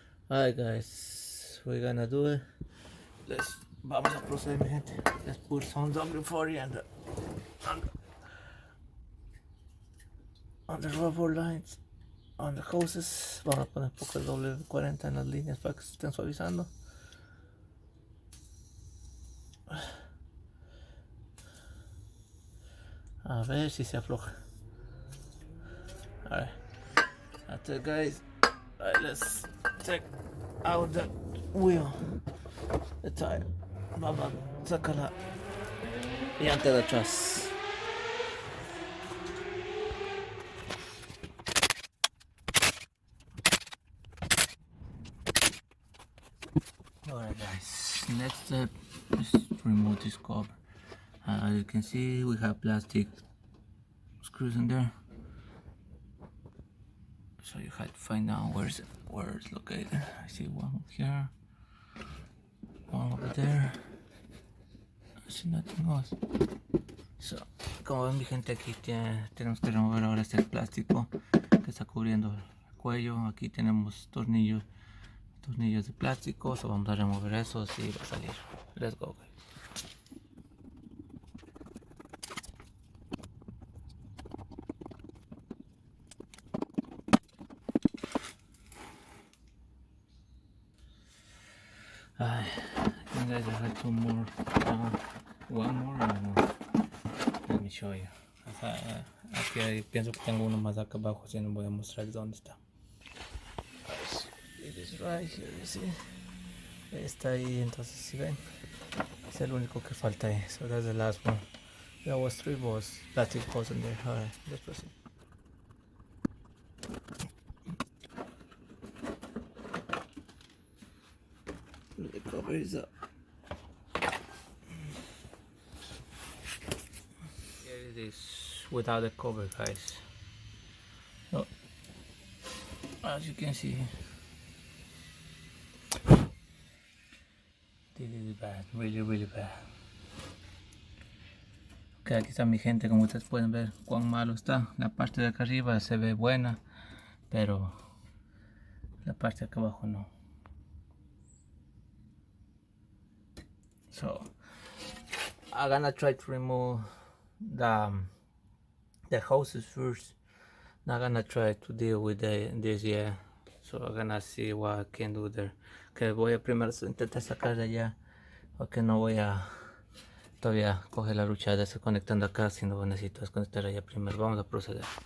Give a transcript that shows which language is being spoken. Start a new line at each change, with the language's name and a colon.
English: Alright guys, we're gonna do it.
Spanish: Vamos a proceder, mi gente.
English: Let's put some W40 on the rubber lines, on the hoses.
Spanish: Vamos a poner un poco de W40 en las líneas para que se estén suavizando. A ver si se afloja.
English: Alright, that's it, guys. Alright, let's take out the wheel, the tire.
Spanish: Vamos a sacar la llanta de atrás.
English: Alright guys, next step is to remove this cover. As you can see, we have plastic screws in there, so you have to find out where it's located. I see one here, one over there. I see nothing else.
Spanish: So, como ven, mi gente, aquí tenemos que remover ahora este plástico que está cubriendo el cuello. Aquí tenemos tornillos de plástico, so vamos a remover esos y va a salir.
English: Let's go, guys. I think guys, I have two more, one more, let me show you.
Spanish: Aquí pienso que tengo uno más acá abajo, así no voy a mostrar dónde está.
English: It is right here, you see.
Spanish: Está ahí, entonces si ven, es el único que falta ahí.
English: So that's the last one. There was 3 balls, plastic balls in there. Alright, let's proceed. The cover is up. Here it is without the cover, guys. So, as you can see, this is bad, really bad.
Spanish: Ok, aquí está mi gente, como ustedes pueden ver cuán malo está. La parte de acá arriba se ve buena, pero la parte de acá abajo no.
English: So I'm gonna try to remove the hoses first. Not gonna try to deal with this yet. So I'm gonna see what I can do there.
Spanish: Que voy a primero intentar sacar de allá, porque no voy a todavía coger la lucha de estar conectando acá, sino necesito desconectar allá primero. Vamos a proceder.